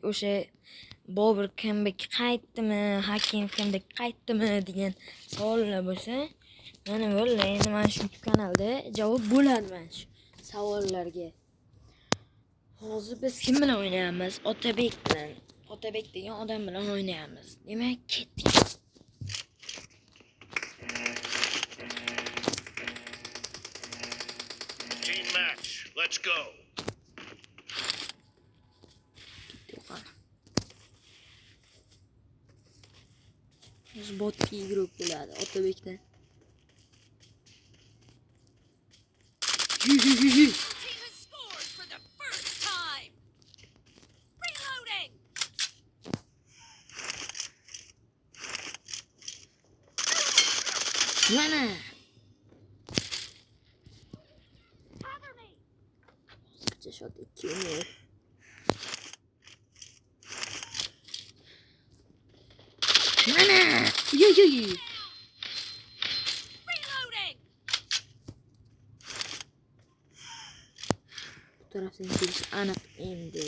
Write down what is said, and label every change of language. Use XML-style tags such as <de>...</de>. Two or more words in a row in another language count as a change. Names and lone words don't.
<uz>O'sha Bobur comeback qaytdimi, Hakim comeback qaytdimi degan savollar bo'lsa, mana vallahi endi mana shu kanalda javob bo'ladi mana shu savollarga. Hozir biz kim bilan o'ynayapmiz? Otabek bilan. Otabek degan odam bilan o'ynayapmiz. Demak, ketdik.</uz> <en>Team match. Let's go.</en> <uz>Biz botki grup bo'ladi Otabekdan.</uz> <en>Team has scored for the first time. Reloading.</en> <uz>Mana.</uz> <en>Cover me.</en> <uz>Hozircha shot 2 o'ynaydi. Mana. Yo. Reloading. Bu tarafdan kelish aniq endi.</uz>